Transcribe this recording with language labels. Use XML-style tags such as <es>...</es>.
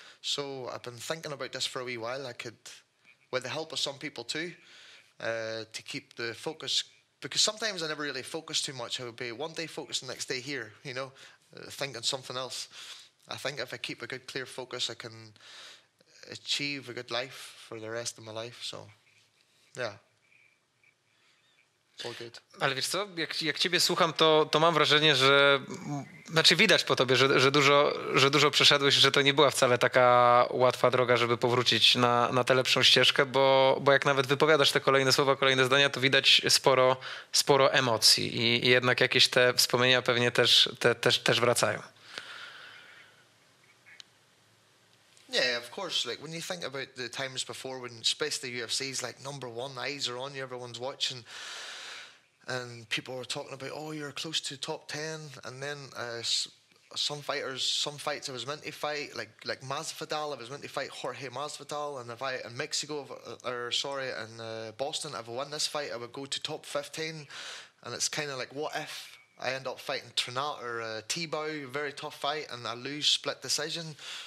<en>So I've been thinking about this for a wee while. I could, with the help of some people too, to keep the focus, because sometimes I never really focus too much. I would be one day focused, the next day here, you know, thinking something else. I think if I keep a good clear focus, I can achieve a good life for the rest of my life, so yeah. All good.</en> <pl>Ale wiesz co, jak ciebie słucham, to mam wrażenie, że znaczy widać po tobie, że dużo przeszedłeś, że to nie była wcale taka łatwa droga, żeby powrócić na tę lepszą ścieżkę, bo jak nawet wypowiadasz te kolejne słowa, kolejne zdania, to widać sporo emocji i jednak jakieś te wspomnienia pewnie też wracają.</pl> <en>Yeah, of course. Like when you think about the times before, when especially the UFC is like #1, eyes are on you, everyone's watching, and people were talking about, oh, you're close to top 10, and then some fights I was meant to fight, like Masvidal, I was meant to fight Jorge Masvidal, and if I in Mexico, in Boston, if I won this fight, I would go to top 15, and it's kind of like, what if I end up fighting Trinat or Tebow, very tough fight, and I lose split decision.</en>